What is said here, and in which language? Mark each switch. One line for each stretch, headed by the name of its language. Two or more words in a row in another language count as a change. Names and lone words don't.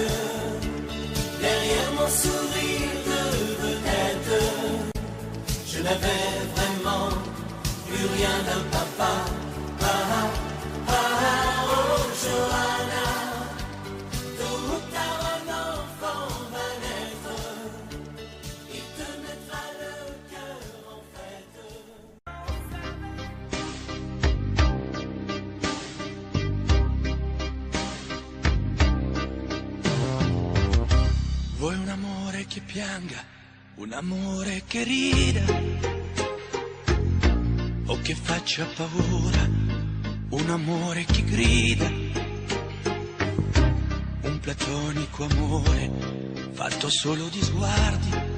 French: Derrière mon sourire de vedette, je n'avais vraiment plus rien d'un papa. Oh Johanna, tôt ou tard un enfant va naître. Il te mettra le cœur en fête.
Italian: Vuoi un amore che pianga, un amore che rida, o che faccia paura, un amore che grida, un platonico amore fatto solo di sguardi,